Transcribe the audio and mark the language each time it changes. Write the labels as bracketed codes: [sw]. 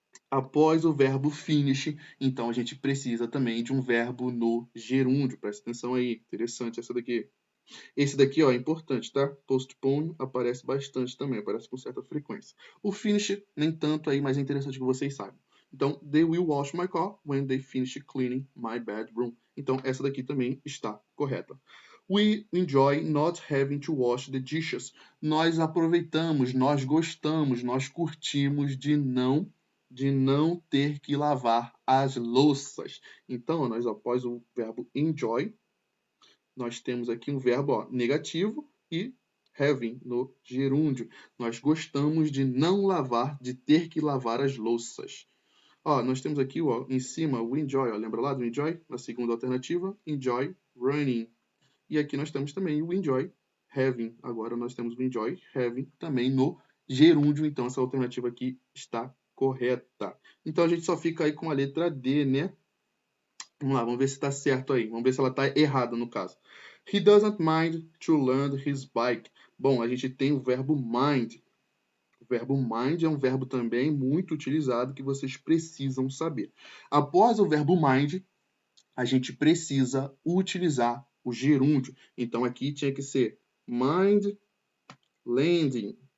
[pt] Após o verbo finish, então a gente precisa também de um verbo no gerúndio. Presta atenção aí, interessante essa daqui. Esse daqui, ó, é importante, tá? Postpone aparece bastante também, aparece com certa frequência. O finish, nem tanto aí, mas é interessante que vocês saibam. [en] Então, they will wash my car when they finish cleaning my bedroom. [pt] Então, essa daqui também está correta. [en] We enjoy not having to wash the dishes. [pt] Nós aproveitamos, nós gostamos, nós curtimos de não ter que lavar as louças. Então, nós após o verbo enjoy, nós temos aqui um verbo ó, negativo e having no gerúndio. Nós gostamos de não lavar, de ter que lavar as louças. Ó, nós temos aqui ó, em cima o enjoy. Ó, lembra lá do enjoy? Na segunda alternativa, enjoy running. E aqui nós temos também o enjoy having. Agora nós temos o enjoy having também no gerúndio. Então essa alternativa aqui está correta. Então a gente só fica aí com a letra D, né? Vamos lá, vamos ver se está certo aí. Vamos ver se ela está errada no caso. [en] He doesn't mind to learn his bike. [pt] Bom, a gente tem o verbo mind. O verbo mind é um verbo também muito utilizado que vocês precisam saber. Após o verbo mind, a gente precisa utilizar o gerúndio. Então aqui tinha que ser mind lending.